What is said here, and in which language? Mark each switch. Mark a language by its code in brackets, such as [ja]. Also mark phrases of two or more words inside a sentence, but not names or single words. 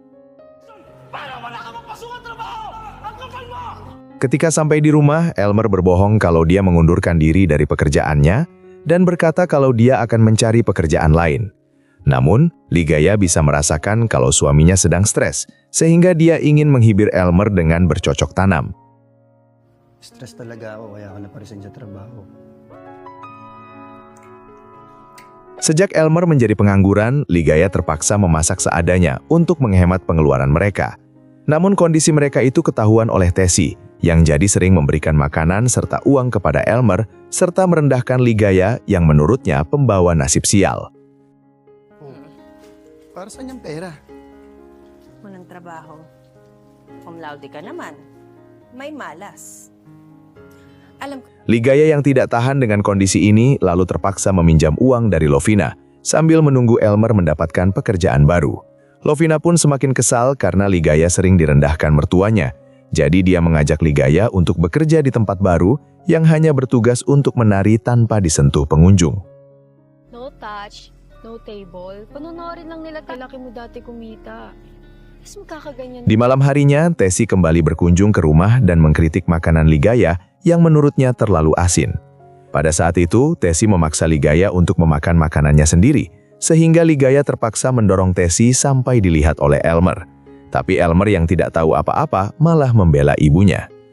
[id] Ketika sampai di rumah, Elmer berbohong kalau dia mengundurkan diri dari pekerjaannya dan berkata kalau dia akan mencari pekerjaan lain. Namun, Ligaya bisa merasakan kalau suaminya sedang stres, sehingga dia ingin menghibur Elmer dengan bercocok tanam. [tl] Stress talaga ako kaya ako naparesign sa trabaho. [id] Sejak Elmer menjadi pengangguran, Ligaya terpaksa memasak seadanya untuk menghemat pengeluaran mereka. Namun kondisi mereka itu ketahuan oleh Tessie, yang jadi sering memberikan makanan serta uang kepada Elmer, serta merendahkan Ligaya yang menurutnya pembawa nasib sial. [tl] Para saan yung pera? Walang trabaho. [la] Cum laude [tl] ka naman. May malas. Alam ko, [id] Ligaya yang tidak tahan dengan kondisi ini lalu terpaksa meminjam uang dari Lovina sambil menunggu Elmer mendapatkan pekerjaan baru. Lovina pun semakin kesal karena Ligaya sering direndahkan mertuanya. Jadi dia mengajak Ligaya untuk bekerja di tempat baru yang hanya bertugas untuk menari tanpa disentuh pengunjung. [en] No touch, no table. [tl] Panunorin lang nila laki mo dati kumita. Mas magkakaganyan. [id] Di malam harinya, Tessie kembali berkunjung ke rumah dan mengkritik makanan Ligaya yang menurutnya terlalu asin. Pada saat itu, Tessie memaksa Ligaya untuk memakan makanannya sendiri, sehingga Ligaya terpaksa mendorong Tessie sampai dilihat oleh Elmer. Tapi Elmer yang tidak tahu apa-apa malah membela ibunya.